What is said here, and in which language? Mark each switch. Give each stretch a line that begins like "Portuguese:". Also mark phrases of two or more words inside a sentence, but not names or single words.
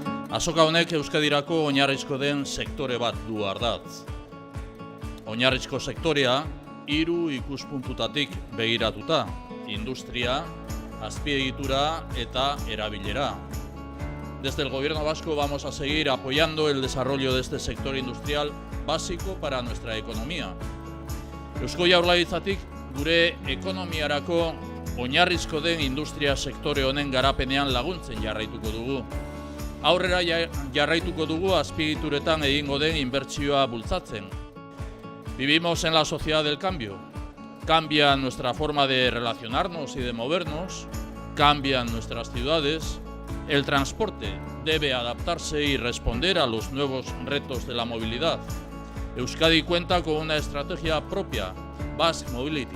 Basque: Azoka honek Euskadirako oinarrizko den sektore bat du ardatz. Oinarrizko sektorea, 3 ikuspuntutatik begiratuta: industria, azpiegitura eta erabilera.
Spanish: Desde el Gobierno vasco vamos a seguir apoyando el desarrollo de este sector industrial básico para nuestra economía.
Basque: Eusko Jaurlaritzatik gure ekonomiarako oinarrizko den industria sektore honen garapenean laguntzen jarraituko dugu. Aurrera jarraituko dugu azpiegituretan egingo den inbertsioa bultzatzen.
Spanish: Vivimos en la sociedad del cambio. Cambia nuestra forma de relacionarnos y de movernos, cambian nuestras ciudades. El transporte debe adaptarse y responder a los nuevos retos de la movilidad. Euskadi cuenta con una estrategia propia, Basque Mobility.